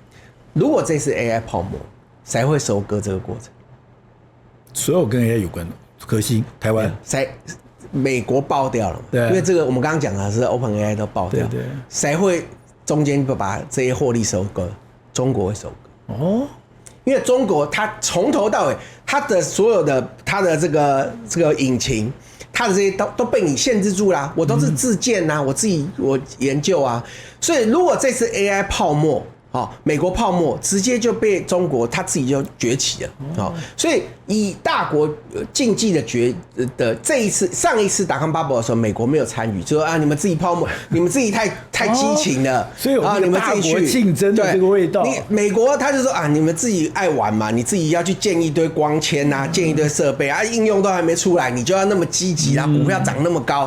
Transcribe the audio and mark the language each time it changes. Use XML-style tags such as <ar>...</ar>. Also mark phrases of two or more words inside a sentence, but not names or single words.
<zh>如果這是 AI 泡沫，誰會收割這個過程？所有跟 AI 有關的，核心台灣美國爆掉了，對，因為這個我們剛剛講的是 OpenAI 都爆掉，對，誰會中間把這些獲利收割？中國會收割哦，因為中國它從頭到尾，它的所有的它的這個引擎，它的這些都被你限制住啦，我都是自建啊，我研究啊，所以如果這次 AI 泡沫。美國泡沫直接就被中國他自己就崛起了，所以以大國競技的這一次，上一次</zh> <en>.com bubble</en> <zh>的時候，美國沒有參與，就說啊你們自己泡沫，你們自己太激情了，所以有你們大國競爭的這個味道。美國他就說啊你們自己愛玩嘛，你自己要去建一堆光纖啊，建一堆設備啊，應用都還沒出來，你就要那麼積極啊，股票漲那麼高。</zh>